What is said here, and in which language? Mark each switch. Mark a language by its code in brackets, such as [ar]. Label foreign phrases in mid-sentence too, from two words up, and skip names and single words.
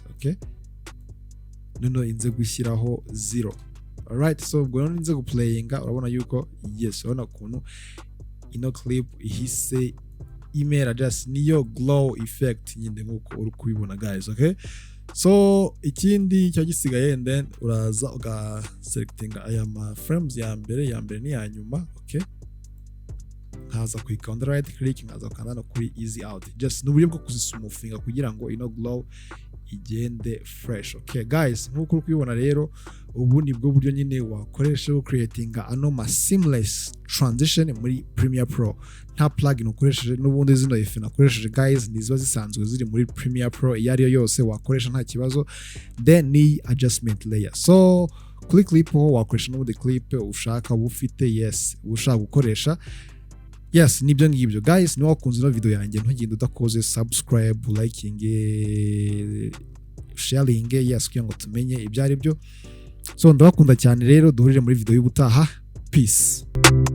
[rw] Okay, noneho inze gushyiraho 0. [en] Alright, so [rw] ubwo noneho inze guplayinga urabona yuko yes urabona ukuntu ino clip ihise imera just niyo [en] glow effect [rw] nyinde nkuko uri kubibona guys. [en] Okay, so [rw] ikindi cyo gisigaye [en] and then [rw] uraza uga selectinga aya ma frames ya mbere ni ya nyuma. Okay, nkaza kuyikanda [en] right click, [rw] nkaza kanda no kuri [en] easy out, [rw] just n'uburyo bwo kuzismoothing kugira ngo ino glow igende fresh. [en] Okay guys, [rw] nkuko uri kubibona rero ubu ni bwo buryo nyine wakoresha wo creating ano [en] seamless transition [rw] muri Premiere Pro. Nta plugin ukoresheje, n'ubundi zino efe nakoresheje guys niziba zisanzwe ziri muri Premiere Pro, iyo ariyo yose wakoresha nta kibazo. Then ni [en] adjustment layer. [rw] So kuri clip ho wakoresha n'ubundi clip ushaka ufite yes ushaka gukoresha. yes nibyo ngibyo guys niba wakunze ino video yanjye ntugende udakoze [en] subscribe liking sharing yes [rw] kugira ngo tumenye ibyo ari byo so ndabakunda cyane rero duhurire muri video y'ubutaha peace